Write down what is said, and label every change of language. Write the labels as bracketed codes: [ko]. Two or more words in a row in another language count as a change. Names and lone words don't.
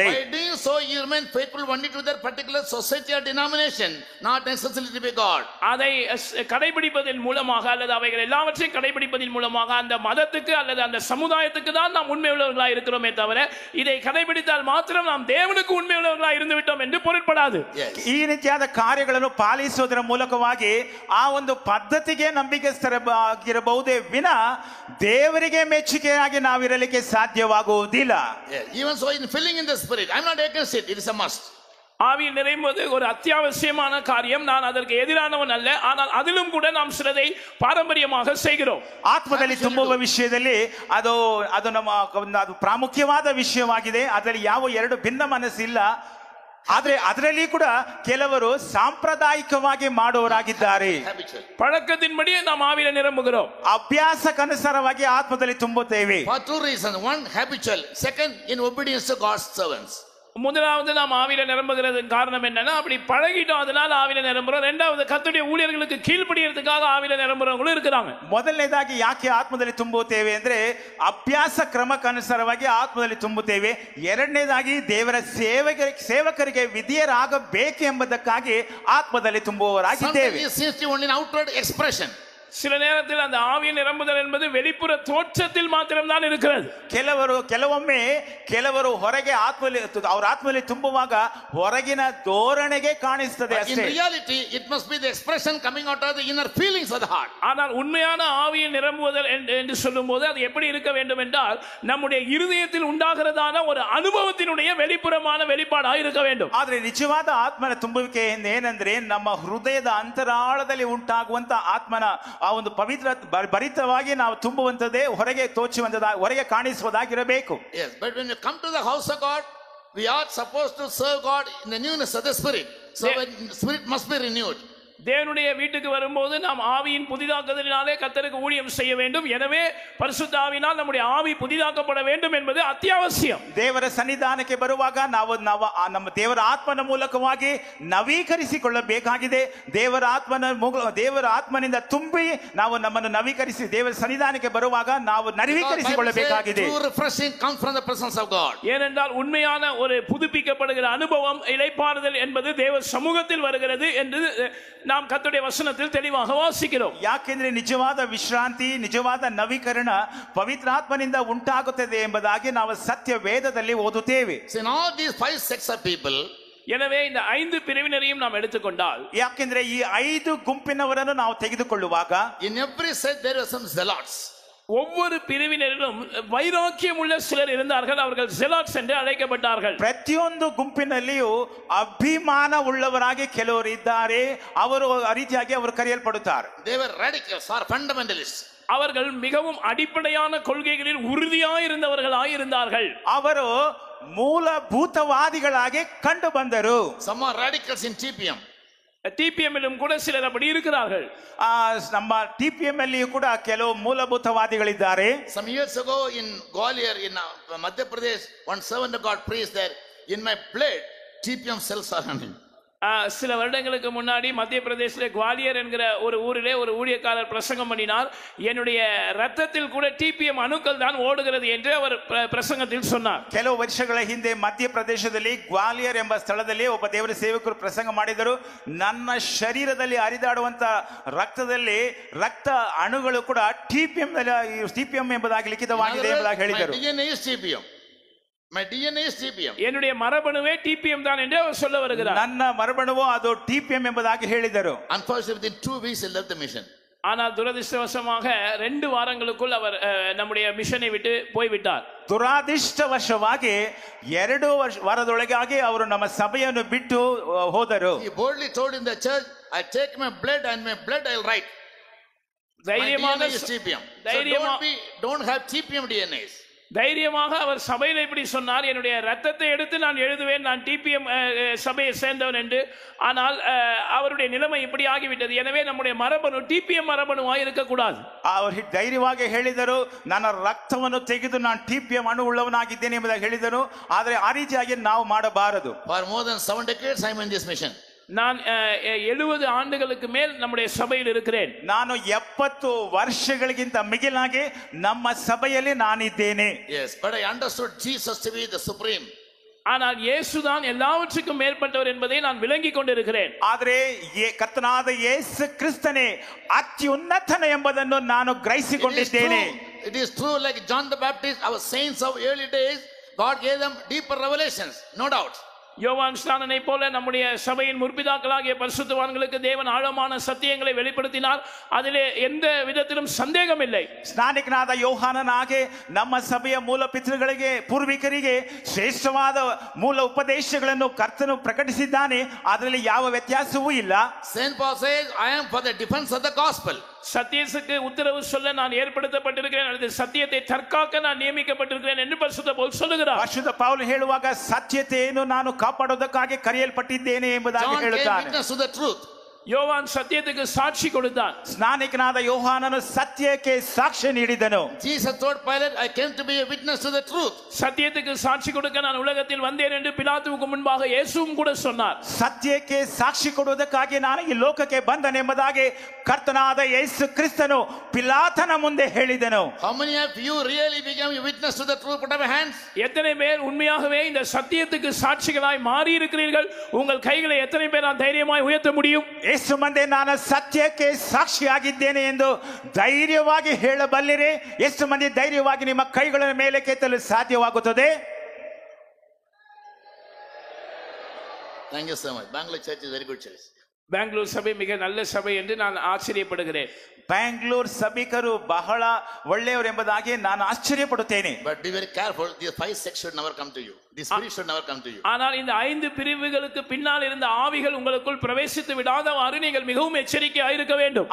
[en] By doing so you remain faithful only to their particular society or denomination, not necessarily to be God. [ta] அதை கடைபிடிப்பதன் மூலமாக அல்லது அவைகள் எல்லாவற்றையும் கடைபிடிப்பதன் மூலமாக அந்த மதத்துக்கு அல்லது அந்த சமுதாயத்துக்கு தான் நாம் உண்மை உள்ளவர்களாக இருக்கிறோமே தவிர இதை கடைபிடித்தால் மாத்திரம் நாம் நாம் தேவனுக்கு உண்மையுள்ளவர்களாக இருந்து விட்டோம் என்று பொருட்படாது. [en] Yes. [kn] ಈ ರೀತಿಯಾದ ಕಾರ್ಯಗಳನ್ನು ಪಾಲಿಸುವುದರ ಮೂಲಕವಾಗಿ ಆ ಒಂದು ಪದ್ಧತಿಗೆ ನಂಬಿಕೆಸ್ಥರಾಗಿರಬಹುದೇ ವಿನ ದೇವರಿಗೆ ಮೆಚ್ಚುಗೆಯಾಗಿ ನಾವಿರಲಿಕ್ಕೆ ಸಾಧ್ಯವಾಗುವುದಿಲ್ಲ. [en] Yes. Even so, in filling in the Spirit, I'm not against it. It is a must. [ta] ஆவியில் நிறைவது ஒரு அத்தியாவசியமான காரியம். நான் அதற்கு எதிரானவன் அல்ல. ஆனால் அதிலும் கூட நாம் சிலதை பாரம்பரியமாக செய்கிறோம். [kn] ಆತ್ಮದಲ್ಲಿ ತುಂಬುವ ವಿಷಯದಲ್ಲಿ ಅದು ಅದು ನಮ್ಮ ಅದು ಪ್ರಾಮುಖ್ಯವಾದ ವಿಷಯವಾಗಿದೆ. ಅದರಲ್ಲಿ ಯಾವ ಎರಡು ಭಿನ್ನ ಮನಸ್ಸಿಲ್ಲ. ಆದ್ರೆ ಅದರಲ್ಲಿ ಕೂಡ ಕೆಲವರು ಸಾಂಪ್ರದಾಯಿಕವಾಗಿ ಮಾಡುವವರಾಗಿದ್ದಾರೆ. [en] Habitual. [ta] பழக்கத்தின்படியே நாம் ஆவியில நிரம்புகிறோம். [kn] ಅಭ್ಯಾಸಕ್ಕನುಸಾರವಾಗಿ ಆತ್ಮದಲ್ಲಿ ತುಂಬುತ್ತೇವೆ. [en] For two reasons. One, habitual. Second, in obedience to God's servants. [ta] முதலாவது நாம் ஆவியில நிரம்புகிறதுக்கு காரணம் என்னன்னா அப்படி பழகிட்டோம், அதனால ஆவியில நிரம்புறோம். ரெண்டாவது கர்த்தருடைய ஊழியர்களுக்கு கீழ்ப்படியறதுக்காக ஆவியில நிரம்புறவங்களும் இருக்கிறாங்க. [kn] ಮೊದಲನೇದಾಗಿ ಯಾಕೆ ಆತ್ಮದಲ್ಲಿ ತುಂಬುತ್ತೇವೆ ಅಂದ್ರೆ ಅಭ್ಯಾಸ ಕ್ರಮಕ್ಕನುಸಾರವಾಗಿ ಆತ್ಮದಲ್ಲಿ ತುಂಬುತ್ತೇವೆ. ಎರಡನೇದಾಗಿ ದೇವರ ಸೇವಕರಿಗೆ ವಿಧೇಯರಾಗಬೇಕು ಎಂಬುದಕ್ಕಾಗಿ ಆತ್ಮದಲ್ಲಿ ತುಂಬುವವರಾಗಿದ್ದೇವೆ. [en] Sometimes it seems to be only an outward expression. [ta] சில நேரத்தில் அந்த ஆவியின் நிரம்புதல் என்பது வெளிப்புற தோற்றத்தில் மாத்திரம்தான் இருக்கிறது. [kn] ಕೆಲವರು ಹೊರಗೆ ಅವರ ಆತ್ಮದಲ್ಲಿ ತುಂಬುವಾಗ ಹೊರಗಿನ ಧೋರಣೆಗೆ ಕಾಣಿಸುತ್ತದೆ [en] In [kn] ಅಷ್ಟೇ. [en] reality, it must be the expression coming out of the inner feelings of the heart. [ta] ஆனால் உண்மையான ஆவியின் நிரம்புதல் என்று சொல்லும்போது அது எப்படி இருக்க வேண்டும் என்றால் நம்முடைய இருதயத்தில் உண்டாகிறதான ஒரு அனுபவத்தினுடைய வெளிப்புறமான வெளிப்பாடாக இருக்க வேண்டும். [kn] ಆದ್ರೆ ನಿಜವಾದ ಆತ್ಮನ ತುಂಬುವಿಕೆ ಏನಂದ್ರೆ ನಮ್ಮ ಹೃದಯದ ಅಂತರಾಳದಲ್ಲಿ ಉಂಟಾಗುವಂತ ಆತ್ಮನ ಆ ಒಂದು ಪವಿತ್ರ ಭರಿತವಾಗಿ ನಾವು ತುಂಬುವಂತದೇ ಹೊರಗೆ ಹೊರಗೆ ಕಾಣಿಸುವುದಾಗಿರಬೇಕು. [en] Yes, but when you come to the house of God, we are supposed to serve God in the newness of the Spirit. So the Spirit must be renewed. [ta] தேவனுடைய வீட்டுக்கு வரும்போது நாம் ஆவியின் புதிதாக்குதலினாலே கர்த்தருக்கு ஊழியம் செய்ய வேண்டும். எனவே பரிசுத்த ஆவியினால் நம்முடைய ஆவி புதிதாக்கப்பட வேண்டும் என்பது அத்தியாவசியம். [kn] ದೇವರ ಸನ್ನಿಧಾನಕ್ಕೆ ಬರುವಾಗ ನಾವು ನಮ್ಮ ದೇವರ ಆತ್ಮನ ಮೂಲಕವಾಗಿ ನವೀಕರಿಸಿಕೊಳ್ಳಬೇಕಾಗಿದೆ. ದೇವರ ಆತ್ಮನಿಂದ ತುಂಬಿ ನಾವು ನಮ್ಮನ್ನು ನವೀಕರಿಸಿ ದೇವರ ಸನ್ನಿಧಾನಕ್ಕೆ ಬರುವಾಗ ನಾವು ನವೀಕರಿಸಿಕೊಳ್ಳಬೇಕಾಗಿದೆ. [en] True refreshing comes from the presence of God. [ta] ஏனென்றால் உண்மையான ஒரு புதுப்பிக்கப்படுகிற அனுபவம் இளைப்பாறுதல் என்பது தேவ சமூகத்தில் வருகிறது என்று நாம் கர்த்தருடைய வசனத்தில் தெளிவாக வாசிக்கிறோம். [kn] ಯಾಕೆಂದ್ರೆ ನಿಜವಾದ ವಿಶ್ರಾಂತಿ, ನಿಜವಾದ ನವೀಕರಣ ಪವಿತ್ರಾತ್ಮನಿಂದ ಉಂಟಾಗುತ್ತದೆ ಎಂಬುದಾಗಿ ನಾವು ಸತ್ಯ ವೇದದಲ್ಲಿ ಓದುತ್ತೇವೆ. [en] So in all these 5 sects of people, [ta] எனவே இந்த 5 பிரிவினரையும் நாம் எடுத்துக்கொண்டால், [kn] ಯಾಕೆಂದ್ರೆ ಈ 5 ಗುಂಪಿನವರನ್ನು ನಾವು ತೆಗೆದುಕೊಳ್ಳುವಾಗ [en] in every sect there were some zealots. [ta] ஒவ்வொரு பிரிவினரிலும் வைராக்கியம் உள்ள சிலர் இருந்தார்கள். அவர்கள் ஜெலாட்ஸ் என்று அழைக்கப்பட்டார்கள். [kn] ಪ್ರತಿಯೊಂದು ಗುಂಪಿನಲ್ಲಿಯೂ ಅಭಿಮಾನ ಉಳ್ಳವರಾಗಿ ಕೆಲವರು ಇದ್ದಾರೆ. ಅವರು ಆ ರೀತಿಯಾಗಿ ಅವರು ಕರೆಯಲ್ಪಡುತ್ತಾರೆ. [en] They were radicals or fundamentalists. [ta] அவர்கள் மிகவும் அடிப்படையான கொள்கைகளில் உறுதியாய் இருந்தவர்களாய் இருந்தார்கள். [kn] ಅವರು ಮೂಲಭೂತವಾದಿಗಳಾಗಿ ಕಂಡು ಬಂದರು. [en] Some are radicals in TPM. [ta] டிபிஎம்மிலும் கூட சிலர் அப்படி இருக்கிறார்கள். [kn] ನಮ್ಮ ಟಿಪಿಎಂ ಅಲ್ಲಿ ಕೂಡ ಕೆಲವು ಮೂಲಭೂತವಾದಿಗಳಿದ್ದಾರೆ. [en] Some years ago in Gwalior in Madhya Pradesh, one servant of God preached that in my blood TPM cells are running. [ta] சில வருடங்களுக்கு முன்னாடி மத்திய பிரதேசத்தில் குவாலியர் என்கிற ஒரு ஊரிலே ஒரு ஊழியக்காரர் பிரசங்கம் பண்ணினார். என்னுடைய ரத்தத்தில் கூட டிபிஎம் அணுக்கள் தான் ஓடுகிறது என்று அவர் பிரசங்கத்தில் சொன்னார். [kn] ಕೆಲವು ವರ್ಷಗಳ ಹಿಂದೆ ಮಧ್ಯಪ್ರದೇಶದಲ್ಲಿ ಗ್ವಾಲಿಯರ್ ಎಂಬ ಸ್ಥಳದಲ್ಲಿ ಒಬ್ಬ ದೇವರ ಸೇವಕರು ಪ್ರಸಂಗ ಮಾಡಿದರು. ನನ್ನ ಶರೀರದಲ್ಲಿ ಹರಿದಾಡುವಂತ ರಕ್ತದಲ್ಲಿ ರಕ್ತ ಅಣುಗಳು ಕೂಡ ಟಿಪಿಎಂ ಎಂಬುದಾಗಿ ಲಿಖಿತವಾಗಿದೆ ಎಂಬುದಾಗಿ ಹೇಳಿದರು. [en] My DNA is TPM. [ta] என்னுடைய மரபணுவே டிபிஎம் தான் என்று அவர் சொல்ல வருகிறார். [kn] ನನ್ನ ಮರಬಣವು ಅದು ಟಿಪಿಎಂ ಎಂಬುದಾಗಿ ಹೇಳಿದರು. [en] Unfortunately, within 2 weeks he left the mission. [ta] ஆனால் துரதிர்ஷ்டவசமாக 2 வாரங்களுக்குள் அவர் நம்முடைய மிஷனை விட்டு போய்விட்டார். [kn] ದುರಾದಿಷ್ಟವಶವಾಗಿ 2 ವಾರದೊಳಗಾಗಿ ಅವರು ನಮ್ಮ ಸಭೆಯನ್ನು ಬಿಟ್ಟು ಹೋದರು. [en] He boldly told in the church, I take my blood and my blood I'll write. [ta] தைரியமாக [en] my DNA is TPM. So don't have TPM DNAs. [ta] தைரியமாக அவர் சபையில் இப்படி சொன்னார், என்னுடைய ரத்தத்தை எடுத்து நான் எழுதுவேன், நான் டிபிஎம் சபையை சேர்ந்தவன் என்று. ஆனால் அவருடைய நிலைமை இப்படி ஆகிவிட்டது. எனவே நம்முடைய மரபணு டிபிஎம் மரபணுவாக இருக்கக்கூடாது. [kn] ಅವರು ಧೈರ್ಯವಾಗಿ ಹೇಳಿದರು, ನನ್ನ ರಕ್ತವನ್ನು ತೆಗೆದು ನಾನು ಟಿಪಿಎಂ ಅಣು ಉಳ್ಳವನಾಗಿದ್ದೇನೆ ಎಂಬುದಾಗಿ ಹೇಳಿದರು. ಆದರೆ ಆ ರೀತಿಯಾಗಿ ನಾವು ಮಾಡಬಾರದು. [en] For more than 7 decades I am in this mission. [ta] நான் 70 ஆண்டுகளுக்கு மேல் நம்முடைய ಸಭೆಯಲ್ಲಿ இருக்கிறேன். [kn] ನಾನು 70 ವರ್ಷಗಳಿಗಿಂತ ಮಿಗಿಲಾಗಿ ನಮ್ಮ ಸಭೆಯಲ್ಲಿ ನಾನಿದ್ದೇನೆ. [en] Yes, but I understood Jesus to be the supreme. [ta] ஆனால் இயேசுதான் எல்லாவற்றுக்கும் மேற்பட்டவர் என்பதை நான் விளங்கிக் கொண்டிருக்கிறேன். [kn] ಆದರೆ ಕರ್ತನಾದ ಯೇಸು ಕ್ರಿಸ್ತನೇ ಅತ್ಯುನ್ನತನ ಎಂಬುದನ್ನು ನಾನು ಗ್ರಹಿಸಿಕೊಂಡಿದ್ದೇನೆ. [en] It is true, like John the Baptist, our saints of early days, God gave them deeper revelations, no doubt. [ta] யோவான் ஸ்நானனை போல நம்முடைய சபையின் முற்பிதாக்களாகிய பரிசுத்தவான்களுக்கு தேவன் ஆழமான சத்தியங்களை வெளிப்படுத்தினார். அதிலே எந்த விதத்திலும் சந்தேகம் இல்லை. [kn] ಸ್ನಾನಿಕನಾದ ಯೋಹಾನನಾಗೆ ನಮ್ಮ ಸಭೆಯ ಮೂಲ ಪಿತೃಗಳಿಗೆ ಪೂರ್ವಿಕರಿಗೆ ಶ್ರೇಷ್ಠವಾದ ಮೂಲ ಉಪದೇಶಗಳನ್ನು ಕರ್ತನು ಪ್ರಕಟಿಸಿದ್ದಾನೆ. ಅದರಲ್ಲಿ ಯಾವ ವ್ಯತ್ಯಾಸವೂ ಇಲ್ಲ. [en] Saint Paul says, I am for the defense of the gospel. [ta] சத்தியத்துக்கு உத்தரவு சொல்ல நான் ஏற்படுத்தப்பட்டிருக்கிறேன், அல்லது சத்தியத்தை தற்காக்க நான் நியமிக்கப்பட்டிருக்கிறேன் என்று பரிசுத்த பவுல் சொல்லுகிறார். [kn] ಪರಿಶುದ್ಧ ಪೌಲ್ ಹೇಳುವಾಗ ಸತ್ಯತೆಯನ್ನು ನಾನು ಕಾಪಾಡೋದಕ್ಕಾಗಿ ಕರೆಯಲ್ಪಟ್ಟಿದ್ದೇನೆ ಎಂಬುದಾಗಿ ಹೇಳುತ್ತಾನೆ. [en] John gave witness to the truth. [ta] யோவான் சத்தியத்துக்கு சாட்சி கொடுத்தான். [kn] ಸ್ನಾನಿಕನಾದ ಯೋಹಾನನು ಸತ್ಯಕ್ಕೆ ಸಾಕ್ಷ್ಯ ನೀಡಿದನು. [en] Jesus told Pilate, I came to be a witness to the truth. [ta] சத்தியத்துக்கு சாட்சி கொடுக்க நான் உலகத்தில் வந்தேன் என்று பிலாத்துவுக்கு முன்பாக இயேசுவும் கூட சொன்னார். [kn] ಸತ್ಯಕ್ಕೆ ಸಾಕ್ಷಿ ಕೊಡುವುದಕ್ಕಾಗಿ ನಾನು ಈ ಲೋಕಕ್ಕೆ ಬಂದನೆಂಬುದಾಗಿ ಕರ್ತನಾದ ಯೇಸು ಕ್ರಿಸ್ತನು ಪಿಲಾತನ ಮುಂದೆ ಹೇಳಿದನು. [en] How many of you really became a witness to the truth? Put up your hands. [ta] எத்தனை பேர் உண்மையாகவே இந்த சத்தியத்துக்கு சாட்சிகளாய் மாறி இருக்கிறீர்கள்? உங்கள் கைகளை எத்தனை பேர் தைரியமாய் உயர்த்த முடியும்? [kn] ಎಷ್ಟು ಮಂದಿ ನಾನು ಸತ್ಯಕ್ಕೆ ಸಾಕ್ಷಿಯಾಗಿದ್ದೇನೆ ಎಂದು ಧೈರ್ಯವಾಗಿ ಹೇಳಬಲ್ಲಿರಿ? ಎಷ್ಟು ಮಂದಿ ಧೈರ್ಯವಾಗಿ ನಿಮ್ಮ ಕೈಗಳ ಮೇಲೆ ಕೆತ್ತಲು ಸಾಧ್ಯವಾಗುತ್ತದೆ? [en] Thank you so much. Bangalore church is very good church. [ta] பெங்களூர் சபை மிக நல்ல சபை என்று நான் ஆச்சரியப்படுகிறேன். [kn] ಬ್ಯಾಂಗ್ಳೂರ್ ಸಭಿಕರು ಬಹಳ ಒಳ್ಳೆಯವರು ಎಂಬುದಾಗಿ ನಾನು ಆಶ್ಚರ್ಯಪಡುತ್ತೇನೆ. [en] But be very careful, these 5 sects should never come to you. This spirit should never come to you. [ta] ஆனால் இந்த 5 பிரிவுகளுக்கு பின்னால் இருந்த ஆவிகள் உங்களுக்குள் பிரவேசித்து விடாதவாறு நீங்கள் மிகவும் எச்சரிக்கையாக இருக்க வேண்டும்.